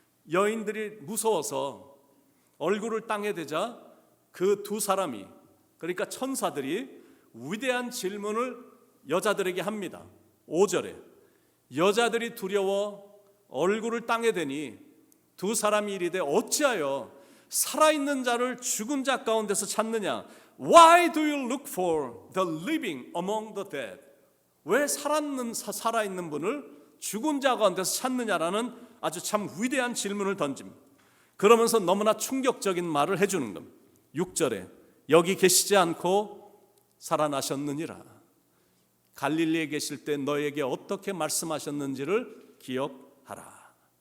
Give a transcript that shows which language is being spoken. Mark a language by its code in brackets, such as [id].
[ko] 여인들이 무서워서 얼굴을 땅에 대자 그 두 사람이, 그러니까 천사들이 위대한 질문을 여자들에게 합니다. 5절에 여자들이 두려워 얼굴을 땅에 대니 두 사람이 이르되 어찌하여 살아있는 자를 죽은 자 가운데서 찾느냐? [en] Why do you look for the living among the dead? [ko] 왜 살아있는 분을 죽은 자 가운데서 찾느냐라는 아주 참 위대한 질문을 던집니다. 그러면서 너무나 충격적인 말을 해주는 겁니다. 6절에 여기 계시지 않고 살아나셨느니라. 갈릴리에 계실 때 너에게 어떻게 말씀하셨는지를 기억하라.